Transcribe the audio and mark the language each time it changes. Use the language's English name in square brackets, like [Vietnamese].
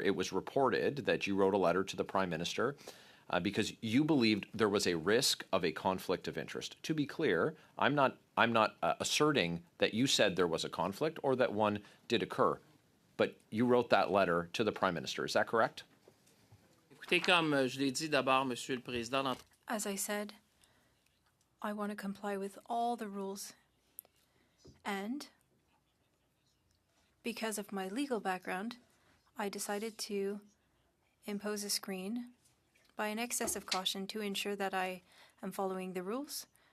[English] It was reported that you wrote a letter to the Prime Minister because you believed there was a risk of a conflict of interest. To be clear, I'm not asserting that you said there was a conflict or that one did occur, but you wrote that letter to the Prime Minister. Is that correct? [French] Écoutez, comme je l'ai dit d'abord, Monsieur le Président, [English] As I said, I want to comply with all the rules. And because of my legal background, I decided to impose a screen by an excess of caution to ensure that I am following the rules.